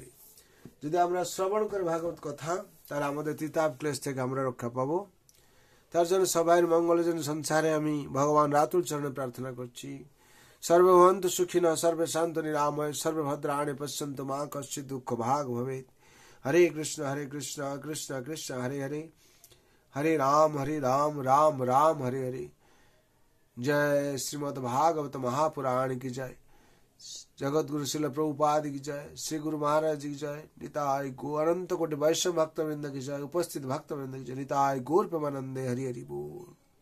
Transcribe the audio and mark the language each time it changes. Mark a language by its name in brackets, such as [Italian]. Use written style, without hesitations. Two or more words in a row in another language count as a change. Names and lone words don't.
[Bangla] যদি আমরা শ্রবণ করে ভাগবত কথা, তাহলে আমাদের ত্রিতাপ ক্লেশ থেকে আমরা রক্ষা পাবো। তার জন্য সবাই মঙ্গলের জন্য সংসারে আমি ভগবান রাতুল চরণে প্রার্থনা করছি। [Sanskrit] সর্বভবন্তু সুখিনঃ, সর্বে শান্তু নিরাময়, সর্বভদ্রাণি পশ্যন্তু মা কশ্চিৎ দুঃখ ভাগ ভবেৎ। হরে কৃষ্ণ কৃষ্ণ কৃষ্ণ হরে হরে, হরে রাম রাম রাম हरे हरे। [Hindi] जय श्रीमद् भागवत महापुराण की जय। जगत गुरु श्रील प्रभुपाद की जय। श्री गुरु महाराज की जय। निताय गो अनंत कोटि वैष्णव भक्त वृंद की जय। उपस्थित भक्त वृंद की जय। [Bangla] নিতাই গৌর প্রেমানন্দে হরি হরি বোল।